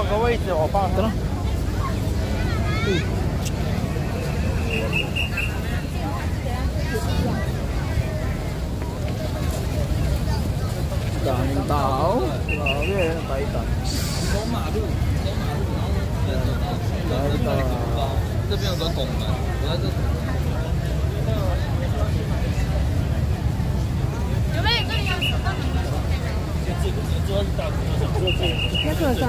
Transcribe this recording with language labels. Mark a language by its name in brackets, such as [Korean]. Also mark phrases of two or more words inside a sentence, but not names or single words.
[Chinese] 位置我放上。 [Filipino] Daming tao. Grabe, Titans. [Chinese] 走马路，然后这边有个拱门，我在这。有没有跟你要手套？那个啥？